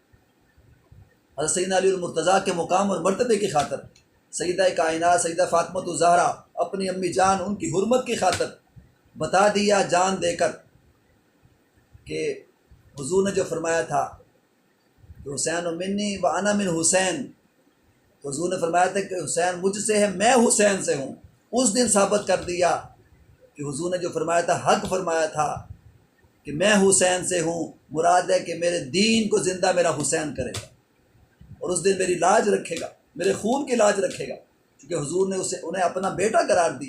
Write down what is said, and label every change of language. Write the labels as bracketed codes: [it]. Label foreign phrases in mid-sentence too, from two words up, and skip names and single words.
[ur] حضرت سیدنا علی المرتضیٰ کے مقام اور مرتبے کی خاطر، سیدہ کائنات سیدہ فاطمہ الزہرا اپنی امی جان ان کی حرمت کی خاطر بتا دیا جان دے کر کہ حضور نے جو فرمایا تھا کہ [ar] حسین و منی و انا من حسین، [ur] تو حضور نے فرمایا تھا کہ حسین مجھ سے ہے، میں حسین سے ہوں۔ اس دن ثابت کر دیا کہ حضور نے جو فرمایا تھا حق فرمایا تھا کہ میں حسین سے ہوں، مراد ہے کہ میرے دین کو زندہ میرا حسین کرے گا، اور اس دن میری لاج رکھے گا، میرے خون کی لاج رکھے گا، کیونکہ حضور نے انہیں اپنا بیٹا قرار دیا۔